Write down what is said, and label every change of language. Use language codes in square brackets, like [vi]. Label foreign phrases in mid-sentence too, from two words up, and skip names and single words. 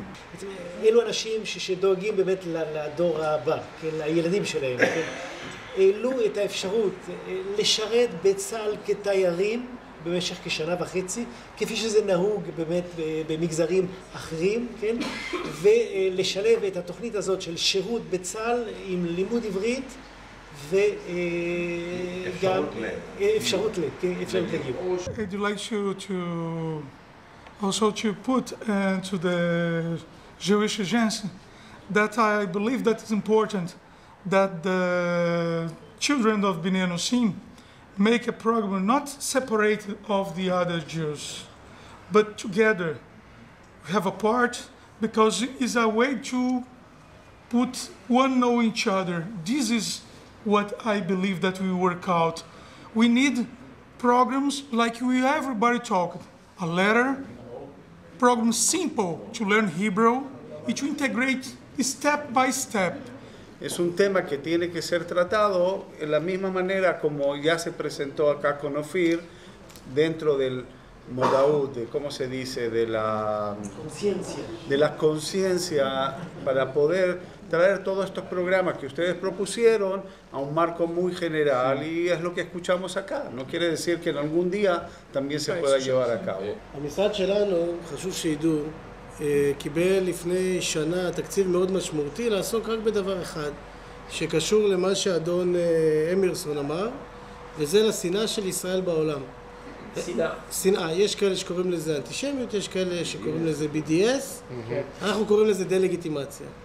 [he] אלו אנשים שדואגים באמת לדור הבא, לילדים שלהם, העלו את האפשרות לשרת בצה"ל כתיירים במשך כשנה וחצי, כפי שזה נהוג באמת במגזרים אחרים, כן? ולשלב את התוכנית הזאת של שירות בצה"ל עם לימוד עברית וגם אפשרות לגיור. [en] I'd like you to also to put to the Jewish agency that I believe that it's important that the children of Bnei Anusim make a program not separated of the other Jews, but together have a part, because it's a way to put one know each other. This is what I believe that we work out. We need programs like everybody talked, a letter, program simple to learn Hebrew, and to integrate step by step. [es] Es un tema que tiene que ser tratado en la misma manera como ya se presentó acá con Ofir, dentro del Modaut, de cómo se dice, de la conciencia, para poder traer todos estos programas que ustedes propusieron a un marco muy general, y es lo que escuchamos acá. No quiere decir que en algún día también se pueda llevar a cabo. [he] המשרד שלנו, חשוב שידעו, קיבל לפני שנה תקציב מאוד משמעותי לעסוק רק בדבר אחד שקשור למה שאדון אמירסון אמר, וזה לשנאה של ישראל בעולם. שנאה. יש כאלה שקוראים לזה אנטישמיות, יש כאלה שקוראים לזה BDS, אנחנו קוראים לזה דה-לגיטימציה.